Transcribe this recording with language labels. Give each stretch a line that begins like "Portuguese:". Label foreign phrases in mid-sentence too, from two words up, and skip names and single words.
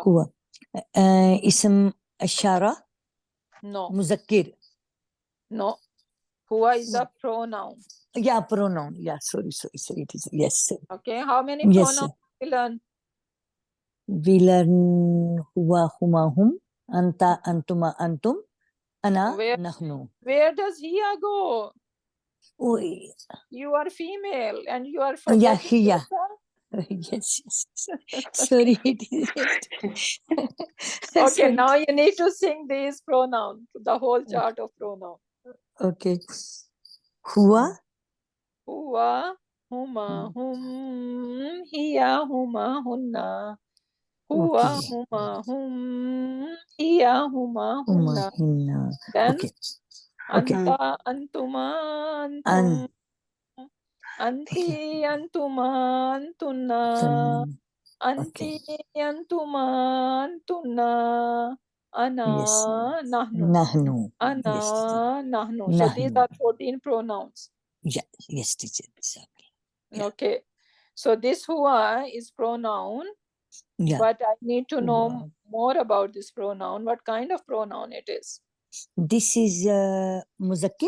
Arabic: Huwa. اسم إشارة.
English: No.
Arabic: Muzakkir.
English: No. Huwa is a pronoun. Yeah, pronoun. Yeah, sorry. It is, yes. Okay, how many Yes, pronouns we learn? We learn
Arabic: هو، هما, هم، أنت، أنتما، أنتم، أنا، نحن.
English: Where does hiya go? Oh, you are female and you are yeah, forgetting
Arabic: hiya.
English: yourself? Yes. Sorry, it is just. Okay, Sorry. now you need to sing these pronouns, the whole chart of pronoun.
Arabic: Okay. Huwa. هو، هما، هم، هي، هما، هن. Huwa,
English: Okay.
Arabic: هما، هم، هي، هما, hunna. Hinna.
English: Then, Okay.
Arabic: أنت، أنتما، أنتم. أنتِ، أنتما، أنتنّ. أنتِ، أنتما، أنتنّ. أنا,
English: Yes.
Arabic: nahnu. Nahnu. Ana,
English: Yes.
Arabic: nahnu.
English: So these
Arabic: Nahnu.
English: are 14 pronouns. Yeah. Yes, teacher. Exactly. Yeah. Okay. So this huwa is pronoun, Yeah. but I need to know
Arabic: Huwa.
English: more about this pronoun. What kind of pronoun it is? This is muzakkir.